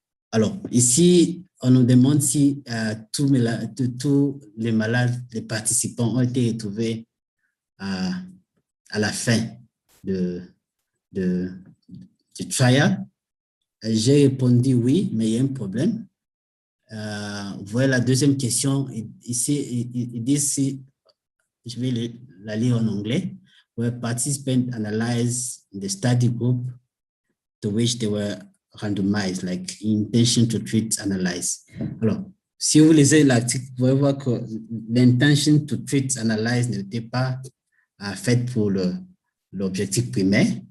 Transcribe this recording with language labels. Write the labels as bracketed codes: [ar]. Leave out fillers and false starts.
[fr] Alors, ici, on nous demande si tous les malades, les participants ont été retrouvés à la fin du trial. J'ai répondu oui, mais il y a un problème. Voilà la deuxième question. Ici, il dit si je vais la lire en anglais, [en] where participants analyzed the study group to which they were randomized, like intention to treat, analyze. [fr] Alors, si vous lisez l'article, vous pouvez voir que l'intention to treat, analyze n'était pas faite pour l'objectif primaire.